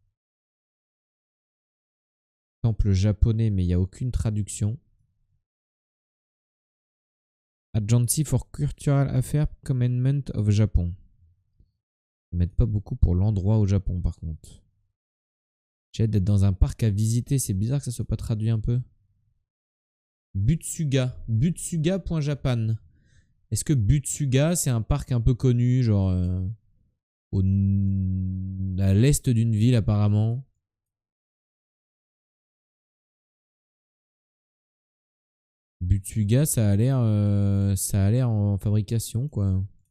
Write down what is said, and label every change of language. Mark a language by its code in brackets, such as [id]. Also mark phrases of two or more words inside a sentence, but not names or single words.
[fr] Temple japonais, mais il n'y a aucune traduction. [en] Agency for Cultural Affairs Commandment of Japon. [fr] Ils mettent pas beaucoup pour l'endroit au Japon par contre. J'ai hâte d'être dans un parc à visiter, c'est bizarre que ça soit pas traduit un peu. Butsuga. Butsuga.japan. Est-ce que Butsuga c'est un parc un peu connu, genre à l'est d'une ville apparemment? Butsuga ça a l'air en fabrication quoi.